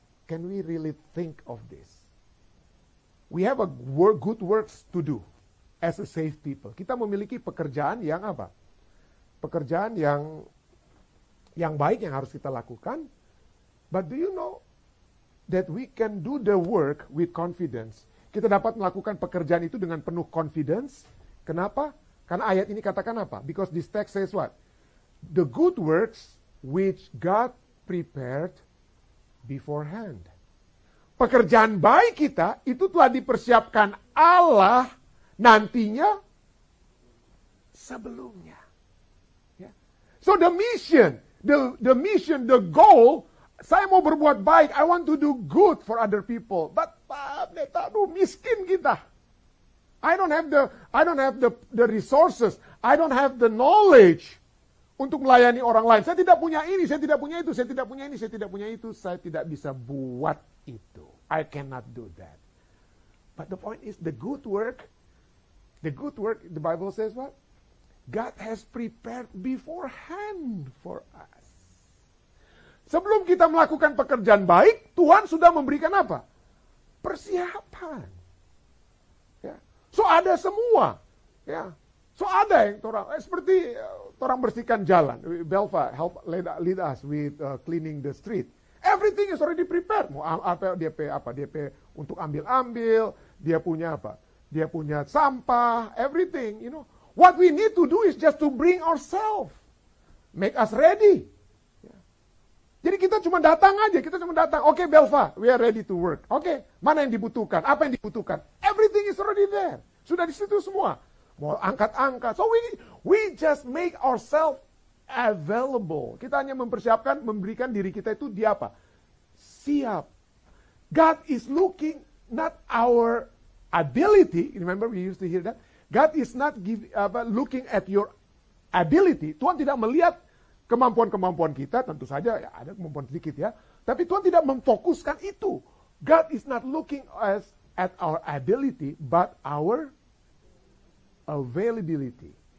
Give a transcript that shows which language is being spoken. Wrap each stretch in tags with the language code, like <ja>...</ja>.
<en>Can we really think of this? We have good works to do as a saved people.</en> <id>Kita memiliki pekerjaan yang apa? Pekerjaan yang baik yang harus kita lakukan.</id> <en>But do you know that we can do the work with confidence?</en> <id>Kita dapat melakukan pekerjaan itu dengan penuh confidence. Kenapa? Karena ayat ini katakan apa?</id> <en>Because this text says what? The good works which God prepared beforehand.</en> <id>Pekerjaan baik kita itu telah dipersiapkan Allah nantinya sebelumnya.</id> <en>Yeah. So the mission, the goal,</en> <id>saya mau berbuat baik,</id> <en>I want to do good for other people. But</en> <id>miskin kita.</id> <en>I don't have the resources, I don't have the knowledge</en> <id>untuk melayani orang lain. Saya tidak punya ini, saya tidak punya itu, saya tidak punya ini, saya tidak punya itu, saya tidak bisa buat itu.</id> <en>I cannot do that. But the point is the good work, the Bible says what? God has prepared beforehand for us.</en> <id>Sebelum kita melakukan pekerjaan baik, Tuhan sudah memberikan apa? Persiapan. Ya. So ada semua. Ya. So ada yang seperti orang bersihkan jalan.</id> <en>Belva lead us with cleaning the street. Everything is already prepared.</en> <id>Mau apa DP untuk ambil, dia punya apa? Dia punya sampah,</id> <en>everything, you know. What we need to do is just to bring ourselves. Make us ready.</en> <id>Jadi kita cuma datang aja, Oke,</id> <en>Belva, we are ready to work.</en> <id>Oke, mana yang dibutuhkan? Apa yang dibutuhkan?</id> <en>Everything is already there.</en> <id>Sudah di situ semua. Mau angkat-angkat.</id> <en>So we just make ourselves available.</en> <id>Kita hanya memberikan diri kita itu di apa? Siap.</id> <en>God is looking not our ability. Remember we used to hear that? God is not looking at your ability.</en> <id>Tuhan tidak melihat kemampuan-kemampuan kita, tentu saja ya, ada kemampuan sedikit ya. Tapi Tuhan tidak memfokuskan itu.</id> <en>God is not looking at our ability, but our availability.</en>